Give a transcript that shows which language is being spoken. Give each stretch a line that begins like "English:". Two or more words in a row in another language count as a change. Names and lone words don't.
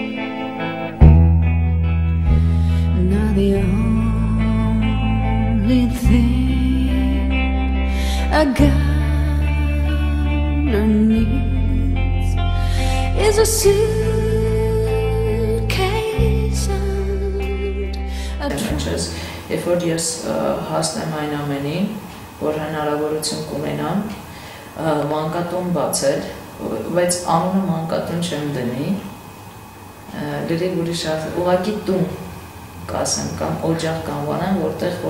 English: Now the only thing a gambler needs is a suitcase and a trunk.
Armenian: Երբ որ ես հասնեմ այն ամենին, որ հնարավորություն կունենամ մանկատուն բացել, բայց անունը մանկատուն չեմ դնի, լրիվ ուրիշ ուղղակի տուն կասեմ կամ օջախ կանվանեմ, որտեղ որ